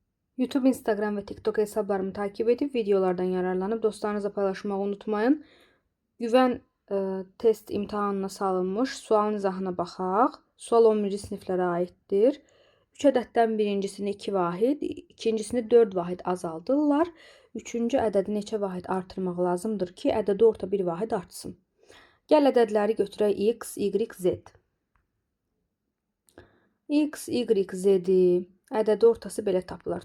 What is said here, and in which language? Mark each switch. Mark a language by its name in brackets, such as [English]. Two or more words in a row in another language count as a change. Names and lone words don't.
[Turkish] YouTube, Instagram ve TikTok hesablarımı takip edip videolardan yararlanıp dostlarınızla paylaşmayı unutmayın. [Azerbaijani] Güven test imtahanına salınmış sualın izahına baxaq. Sual 11-ci siniflərə aiddir. 3 ədəddən birincisini 2 vahid, ikincisini 4 vahid azaldırlar. Üçüncü ədədi neçə vahid artırmaq lazımdır ki, ədədi orta bir vahid artsın. Gəl ədədləri götürək x, y, z. X, y, z-i ədədi ortası belə tapılır.